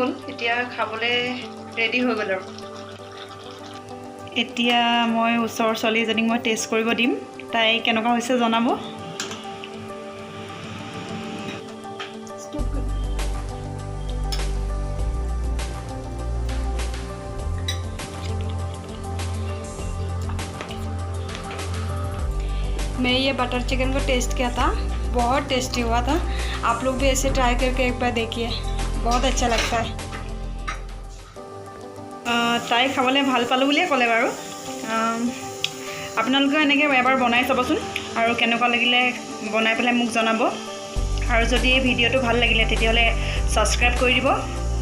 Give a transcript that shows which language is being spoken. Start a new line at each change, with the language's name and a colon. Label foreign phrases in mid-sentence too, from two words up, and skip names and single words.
Assamese: এতিয়া হৈ গ'ল, এতিয়া খাবলৈ ৰেডি হৈ গ'ল। আৰু এতিয়া মই ওচৰৰ ছোৱালীজনীক মই টেষ্ট কৰিব দিম, তাই কেনেকুৱা হৈছে জনাব।
Hindi: मैं ये
English: butter chicken
Hindi: को टेस्ट किया था, बहुत टेस्टी हुआ था। आप लोग भी ऐसे ट्राई करके एक बार देखिए, बहुत अच्छा लगता है।
Assamese: তাই খাবলৈ ভাল পালোঁ বুলিয়ে ক'লে বাৰু। আপোনালোকেও এনেকৈ এবাৰ বনাই চাবচোন আৰু কেনেকুৱা লাগিলে বনাই পেলাই মোক জনাব। আৰু যদি এই ভিডিঅ'টো ভাল লাগিলে তেতিয়াহ'লে ছাবস্ক্ৰাইব কৰি দিব।